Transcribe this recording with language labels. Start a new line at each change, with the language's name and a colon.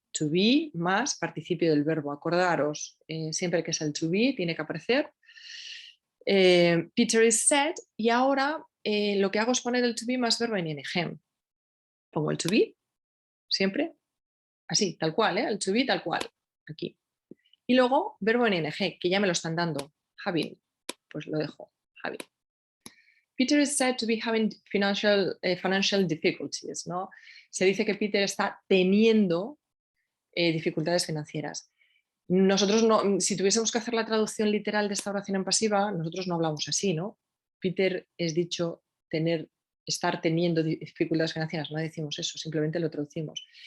Spanish: To be más participio del verbo. Acordaros, siempre que es el to be tiene que aparecer
English: Peter is said,
Spanish: y ahora lo que hago es poner el to be más verbo en ing. Pongo el to be, siempre, así, tal cual, el to be tal cual, aquí. Y luego verbo en ing, que ya me lo están dando, having, pues lo dejo, having.
English: Peter is said to be having financial difficulties, ¿no?
Spanish: Se dice que Peter está teniendo dificultades financieras. Nosotros no, si tuviésemos que hacer la traducción literal de esta oración en pasiva, nosotros no hablamos así, ¿no? Peter es dicho estar teniendo dificultades financieras, no decimos eso, simplemente lo traducimos.